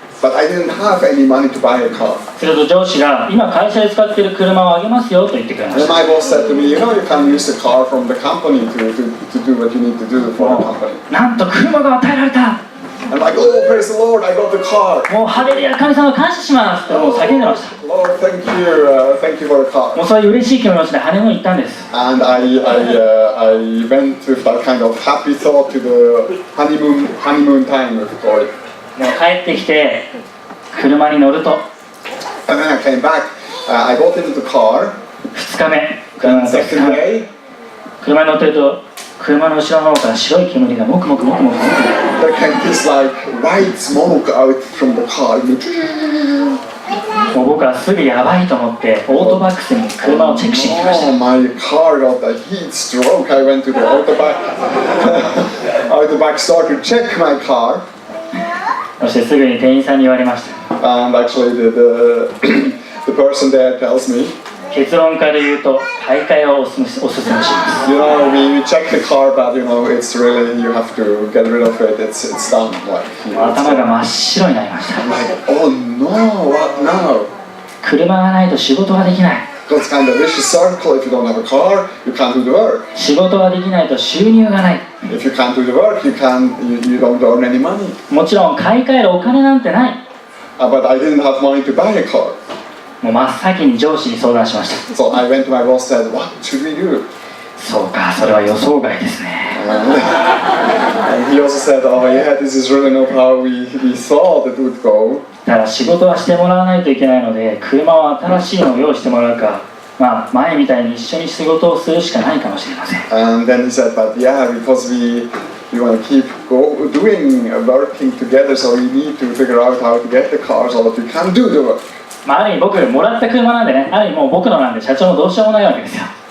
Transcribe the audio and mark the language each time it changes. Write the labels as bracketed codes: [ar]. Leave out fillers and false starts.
[en] But I didn't have any money to buy a car. [ja] すると上司が今会社で使っている車をあげますよと言ってくれま [en] And [ja] した。 [en] my boss said to me, you can use the car from the company to do what you need to do for the company. [ja] なんと車が与えられた。 [en] I'm like, oh, praise the Lord, I got the car. [ja] もうハレルヤ、神様感謝しますってもう叫んでました。 [en] Lord, thank you for the car. [ja] もうそういう嬉しい気持ちでハネムーン行ったんです。 [en] And I went with that kind of happy thought to the honeymoon time with God. [ja] もう帰ってきて車に乗ると [en] And then I came back. I got into the car. [ja] 2日目 [en] And second day, [ja] 車に乗ってると車の後ろの方から白い煙がもくもくもくもくもく [en] there came this like white smoke out from the car. [ja] もう僕はすぐやばいと思ってオートバックスに車をチェックしに行きました。 [en] Oh, my car got a heat stroke. I went to the autoback store to check my car. [ja] そしてすぐに店員さんに言われました。 [en] And actually the person there tells me, [ja] 結論から言うと買い替えをおすすめします。 [en] we check the car, but it's really, you have to get rid of it. It's done. Like, [ja] 頭が真っ白になりました。 [en] I'm like, oh no, what now? [ja] 車がないと仕事ができない。 [en] It's kind of a vicious circle. If you don't have a car, you can't do the work. [ja] 仕事ができないと収入がない。 [en] If you can't do the work, you don't earn any money. [ja] もちろん買い替えるお金なんてない。 [en] But I didn't have money to buy a car. [ja] もう真っ先に上司に相談しました。 [en] So I went to my boss and said, what should we do? [ja] そうか、それは予想外ですね。 [en] And he also said, oh yeah, this is really not how we thought it would go. [ja] だから仕事はしてもらわないといけないので、車を新しいのを用意してもらうか、前みたいに一緒に仕事をするしかないかもしれません。 [en] And then he said, but yeah, because we want to keep working together, so we need to figure out how to get the car so that we can do the work. [ja] ある意味僕もらった車なんでね、ある意味もう僕のなんで社長もどうしようもないわけですよ。